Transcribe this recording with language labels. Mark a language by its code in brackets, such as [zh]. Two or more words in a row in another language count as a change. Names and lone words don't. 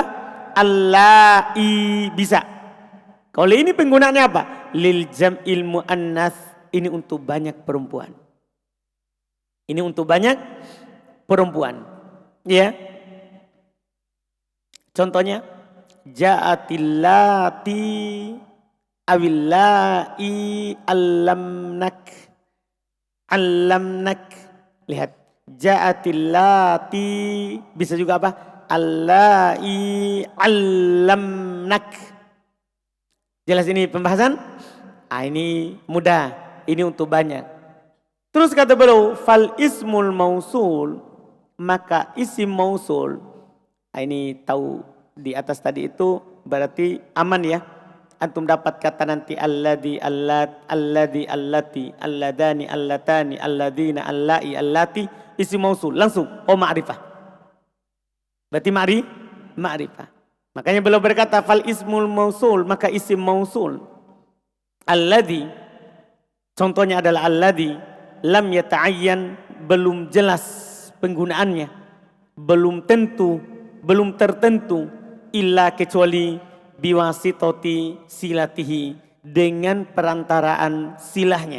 [id] Allai, bisa. Kalau ini penggunaannya apa? [ar] للجمع المؤنث, [id] ini untuk banyak perempuan. Ini untuk banyak perempuan. Ya. Contohnya, [ar] جاءت اللاتي أو اللائي علمنك. Allamnak. [id] Lihat, ja'atillati bisa juga apa? [ar] اللائي علمنك. [id] Jelas ini pembahasan? Ini mudah. Ini untuk banyak. Terus kata beliau, [ar] فالاسم الموصول, [id] maka isim mausul. Ini tahu di atas tadi itu berarti aman ya. Antum dapat kata nanti [ar] الذي الذي التي, اللذان اللتان الذين اللائي, [id] allati, isim mausul langsung. Oh ma'rifah. Berarti ma'rifah. Makanya beliau berkata [ar] فالاسم الموصول, [id] maka isim mausul. Alladhi, contohnya adalah alladhi [ar] لم يتعين, [id] belum jelas penggunaannya, belum tertentu illa kecuali [ar] بواسطة صلته, [id] dengan perantaraan silahnya.